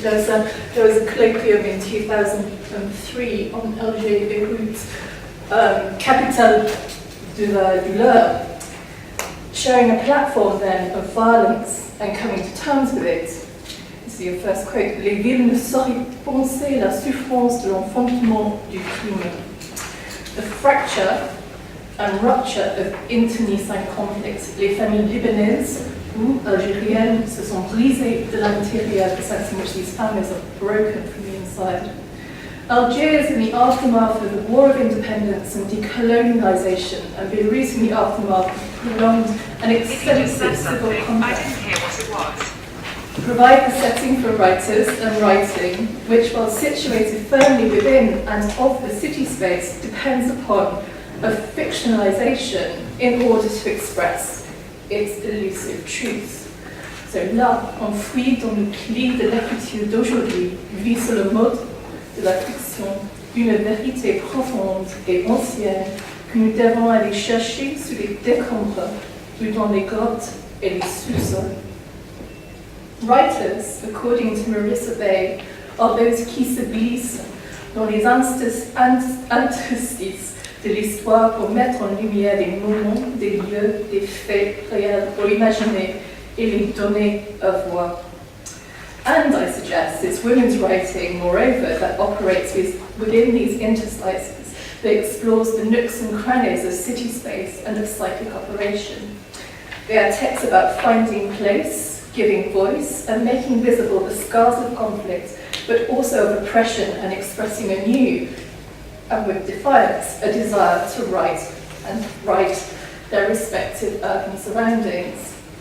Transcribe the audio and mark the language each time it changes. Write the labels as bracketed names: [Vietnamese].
[English] There was a colloquium in 2003 on Algiers, Beirut, capitale de la douleur, showing a platform then of violence and coming to terms with it. This is your first quote. [French] Les villes ne sauraient penser la souffrance de l'enfantement du crime. [English] The fracture and rupture of internecine conflict. [French] Les familles libanaises ou algériennes se sont brisées de l'intérieur, [English] the sense in which these families are broken from the inside. Algiers in the aftermath of the War of Independence and decolonialisation, and Beirut in the aftermath of prolonged and extensive civil conflict. I didn't hear what it was. Provide the setting for writers and writing, which, while situated firmly within and of the city space, depends upon a fictionalisation in order to express its elusive truth. [French] So là, enfoui dans le pli de l'écriture d'aujourd'hui, vit sur le mode de la fiction, une vérité profonde et ancienne que nous devons aller chercher sous les décombres ou dans les grottes et les sous-sols. [English] Writers, according to Marissa Bay, are those [French] qui se glissent dans les interstices de l'histoire pour mettre en lumière des moments, des lieux, des faits réels pour imaginer et les donner à voir. [English] And I suggest it's women's writing, moreover, that operates within these interstices, that explores the nooks and crannies of city space and of psychic operation. They are texts about finding place, giving voice, and making visible the scars of conflict, but also of oppression, and expressing anew, and with defiance, a desire to write their respective urban surroundings.